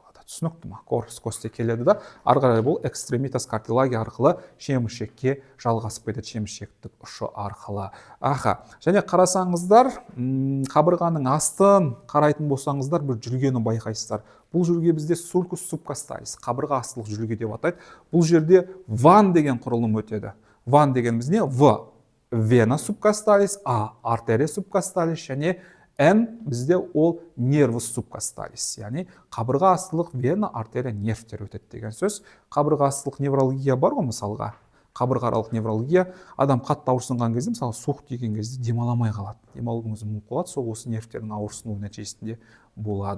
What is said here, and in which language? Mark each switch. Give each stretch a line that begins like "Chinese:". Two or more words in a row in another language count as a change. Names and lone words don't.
Kazakh: Түсінікті ма?
Latin: corpus costae
Kazakh: келеді да, ары қарай бұл
Latin: extremitas cartilagi
Kazakh: арқылы шеміршекке жалғасып кетеді, шеміршектік ұшы арқылы. Және қарасаңыздар, қабырғаның астын қарайтын болсаңыздар, бір жүргені байқайсыздар. Бұл жүрге бізде
Latin: sulcus subcostalis,
Kazakh: қабырға астылық жүрге деп атайды. Бұл жерде ван деген құрылым өтеді. Ван дегеніміз не? В.
Latin: vena subcostalis,
Kazakh: А.
Latin: arteria subcostalis
Kazakh: және Н бізде ол
Latin: nervus subcostalis,
Kazakh: яғни қабырға астылық вена, артерия, нервтер өтеді деген сөз. Қабырға астылық неврология бар ғой мысалға. Қабырға аралық неврология, адам қатты ауырсынған кезде, мысалы суық тиген кезде демаламай қалады. Демалудың өзі мүмкін болады, сол осы нервтердің ауырсынуы нәтижесінде болады.